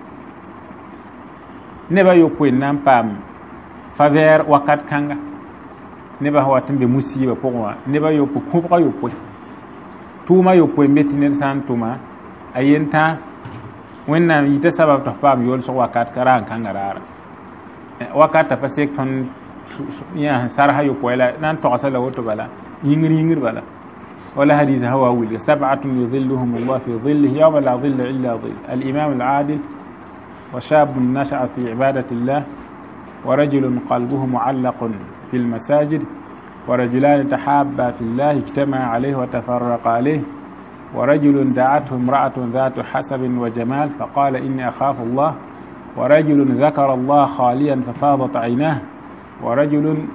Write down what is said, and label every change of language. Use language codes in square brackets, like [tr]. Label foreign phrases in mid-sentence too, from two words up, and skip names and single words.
[mos] nebã yopoe n na n paam fa vɛɛr wakat kãnga nebã wat n be musibã pʋgẽ wã nebã yopoe kõbga yopoe tʋʋma yopoe n be tɩ ned sã n tʋma a yentã wẽnnaam yita sabab tɩ f paam yoolsg wakat ka raan kãnga raara wakata pa sek tõnd yã sẽn sarsa yopoe la na n togsa la woto bala yĩngr bala [ar] ولا حديث هو أول 7 يظلهم الله في ظله يوم لا ظل إلا ظل الإمام العادل وشاب نشأ في عبادة الله ورجل قلبه معلق في المساجد ورجلان تحابا في الله اجتمع عليه وتفرق عليه ورجل دعته امرأة ذات حسب وجمال فقال إني أخاف الله ورجل ذكر الله خاليا ففاضت عيناه ورجل